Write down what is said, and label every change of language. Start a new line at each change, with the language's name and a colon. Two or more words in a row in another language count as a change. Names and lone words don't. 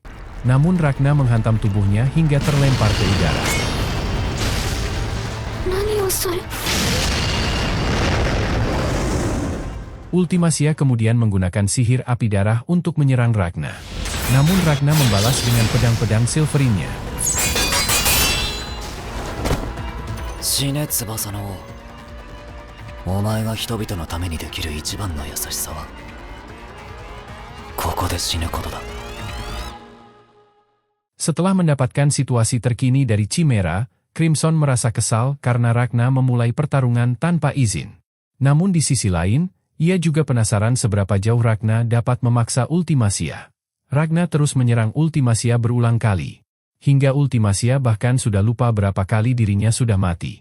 Indonesian: Namun Ragna menghantam tubuhnya hingga terlempar ke udara. Ultimacia kemudian menggunakan sihir api darah untuk menyerang Ragna. Namun Ragna membalas dengan pedang-pedang silverinnya.
Japanese: 死ね翼の王。お前が人々のためにできる一番の優しさはここで死ぬことだ。
Indonesian: Setelah mendapatkan situasi terkini dari Chimera, Crimson merasa kesal karena Ragna memulai pertarungan tanpa izin. Namun di sisi lain, ia juga penasaran seberapa jauh Ragna dapat memaksa Ultimacia. Ragna terus menyerang Ultimacia berulang kali. Hingga Ultimacia bahkan sudah lupa berapa kali dirinya sudah mati.